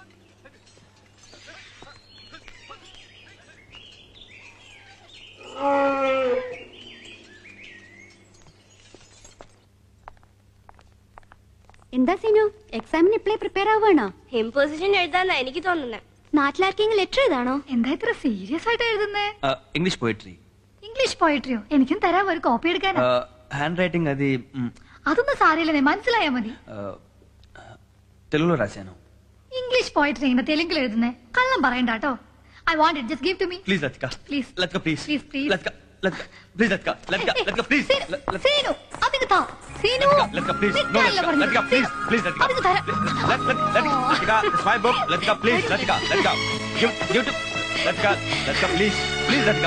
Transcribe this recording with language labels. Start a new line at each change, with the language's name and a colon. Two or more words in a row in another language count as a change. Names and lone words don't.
Malayalam: എന്താ സീനു, എക്സാമിന് ഇപ്പളേ പ്രിപ്പയർ ആവുകയാണോ? ഇമ്പോസിഷൻ എഴുതാന്നാ എനിക്ക് തോന്നുന്നത്. നാട്ടിലാർക്കെങ്കിലും ലെറ്റർ എഴുതാണോ? എന്താ ഇത്ര സീരിയസ് ആയിട്ട് എഴുതുന്നേ?
English: English poetry.
Malayalam: ഇംഗ്ലീഷ് പോയിട്രിയോ? എനിക്കും തരാം ഒരു കോപ്പി എടുക്കാൻ.
English: handwriting
Telugu: అది
Malayalam: അതൊന്നും സാരമില്ലെന്നേ, മനസ്സിലായാ മതി.
Telugu: తెలుగులో రాశాను.
English: English poetry
Malayalam: ഇങ്ങനെ തെലുങ്കിൽ എഴുതുന്നേ? കള്ളം പറയണ്ട കേട്ടോ.
English: I want it, just give to me. ప్లీజ్ లతిక. Please. లతిక ప్లీజ్. Please, please. లతిక లతిక ప్లీజ్ లతిక లతిక లతిక ప్లీజ్.
Malayalam: സീനു, അതിങ്ങ് താ. സീനു,
English: లతిక ప్లీజ్. నో
Malayalam: നിൽക്കാനല്ലേ പറഞ്ഞത്?
English: లతిక ప్లీజ్ ప్లీజ్ లతిక.
Malayalam: അതിങ്ങ് തരാം.
English: Latika my book. Latika please. Latika Latika give to Latika. లతిక ప్లీజ్ ప్లీజ్ లతిక.